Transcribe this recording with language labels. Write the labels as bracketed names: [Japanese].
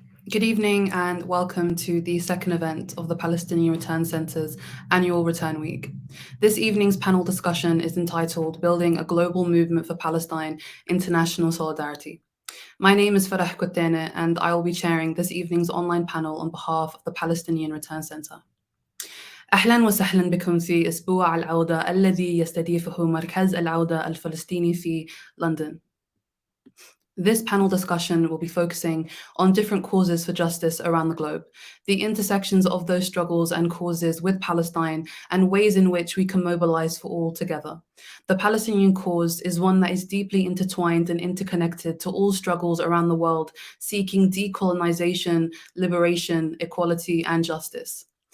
[English] Good evening and welcome to the second event of the Palestinian Return Centre's annual Return Week. This evening's panel discussion is entitled Building a Global Movement for Palestine, International Solidarity. My name is Farah Kotene and I will be chairing this evening's online panel on behalf of the Palestinian Return Centre. [Arabic] أهلا وسهلا بكم في أسبوع العودة الذي يستضيفه مركز العودة الفلسطيني في لندن. [English] This panel discussion will be focusing on different causes for justice around the globe, the intersections of those struggles and causes with Palestine, and ways in which we can mobilize for all together. The Palestinian cause is one that is deeply intertwined and interconnected to all struggles around the world, seeking decolonization, liberation, equality, and justice.